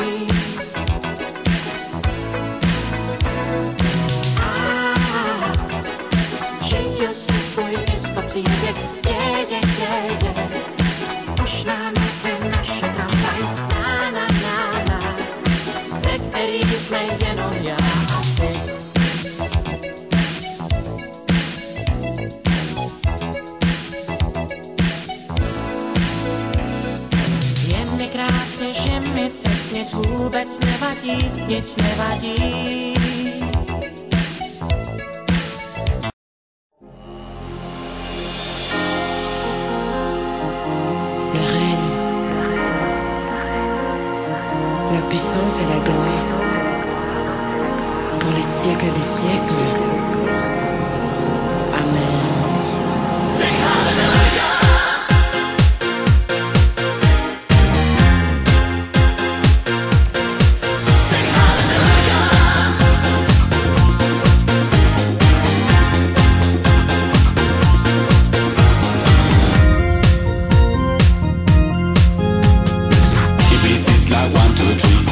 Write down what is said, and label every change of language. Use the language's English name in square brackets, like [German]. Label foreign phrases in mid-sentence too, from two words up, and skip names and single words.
[Czech] Žiju si svůj disco příběh, už nám jde naše tramvaj, ve který jsme jenom já a ty. Je mi krásně, že mi teď nic vůbec nevadí, nic nevadí. [French] La puissance et la gloire pour les siècles des siècles. Amen. [English] Sing hallelujah. Sing hallelujah. The beat is like 1, 2, 3.